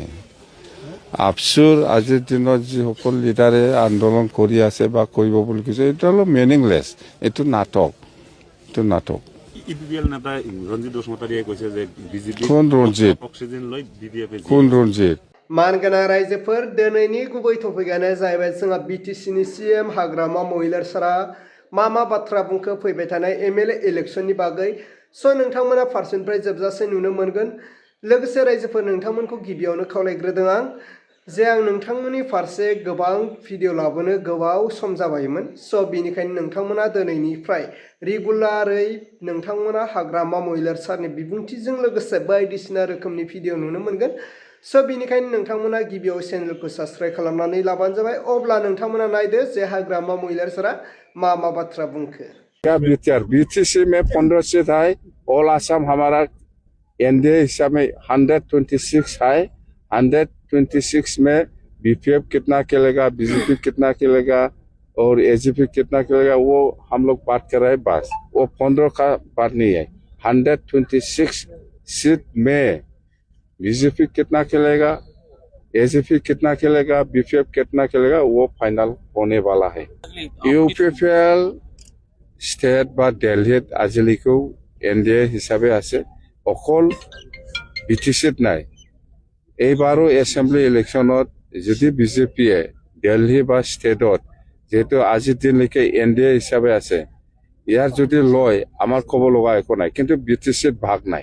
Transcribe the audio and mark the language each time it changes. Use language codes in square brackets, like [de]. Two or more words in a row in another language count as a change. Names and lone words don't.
[as] আপসুৰ আজিৰ দিনত যিসকল লিডাৰে আন্দোলন কৰি আছে বা কৰিব বুলি কৈছে, এইটো অলপ মিনিংলেছ। এইটো নাটক, এইটো নাটক। ইপিপিএল নেতা ৰঞ্জিত বসুমতাৰীয়ে কৈছে যে বিজেপি কোন ৰঞ্জিত? অক্সিজেন লৈ বিডিএফ কোন ৰঞ্জিত? [brx] मानगोनां रायजोफोर दिनैनि गुबै टपिकआनो जाहैबाय जोंहा बिटिसिनि सिएम हाग्रामा महिलार सारा मा बाथ्रा बुंखो फैबाय थानाय एमएलए इलेक्शननि बागै स' नोंथांमोना फारसेनिफ्राय जोबजासे नुनो मोनगोन। लोगोसे रायजोफोर नोंथांमोनखौ गिबियावनो खावलायग्रोदों आं जे आं नोंथांमोननि फारसे गोबां भिडिअ लाबोनो गोबाव सम जाबायमोन। स' बेनिखायनो नोंथांमोना दिनैनिफ्राय रेगुलारै नोंथांमोना हाग्रामा महिलार सारनि बिबुंथिजों लोगोसे बायदिसिना रोखोमनि भिडिअ नुनो मोनगोन। स' बेनिखायनो नोंथांमोना गिबियाव चेनेलखौ साबस्क्राइब खालामनानै लाबानो जाबाय। अब्ला नोंथांमोना नायदो जे हाग्रामा महिलार सारा मा बाथ्रा बुंखो। [hi] बीटीसी में 15 सीट है। ऑल आसाम हमारा एनडीए हिसाब में 126 है। 126 में बीपीएफ कितना खेलेगा, बीजेपी कितना खेलेगा और एजीपी कितना खेलेगा, वो हम लोग बात कर रहे हैं। बस वो 15 का बात नहीं है। 126 सीट में बीजेपी कितना खेलेगा, एजीपी कितना खेलेगा, बीपीएफ कितना खेलेगा, वो फाइनल होने वाला है। [as] ইউপিপিএল ষ্টেট বা দিল্লীত আজিলৈকে এনডিএ হিচাপে আছে, অকল বিটিচিত নাই। এইবাৰো এছেম্বলি ইলেকশ্যনত যদি বিজেপিয়ে দিল্লী বা ষ্টেটত যেহেতু আজিৰ দিনলৈকে এনডিএ হিচাপে আছে, ইয়াৰ যদি লয় আমাৰ ক'ব লগা একো নাই, কিন্তু বিটিচিত ভাগ নাই।